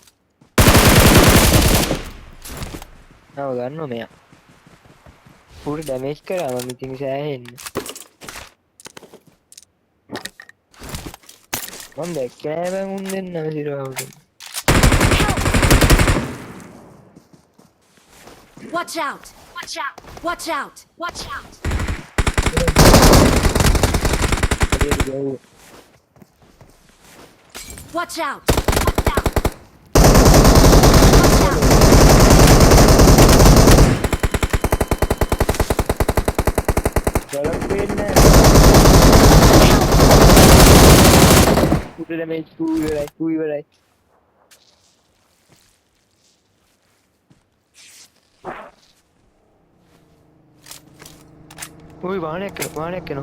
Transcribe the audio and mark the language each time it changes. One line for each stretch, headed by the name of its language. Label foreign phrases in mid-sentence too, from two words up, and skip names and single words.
Sinhala: මාව ගන්නවා මෙයා. පූර්ණ ඩැමේජ් කරා මම ඉතින් සෑහෙන්න. මම දැක්කේ නෑ බං උන් දෙන්නම සිරවවට.
English: Watch out! Watch out! Watch out! Watch out! Watch out! Watch out!
Sinhala: බලක් වෙන්නේ පූර්ණ ඩැමේජ් ඉවරයි. ඔය වාහනයක් යනවා.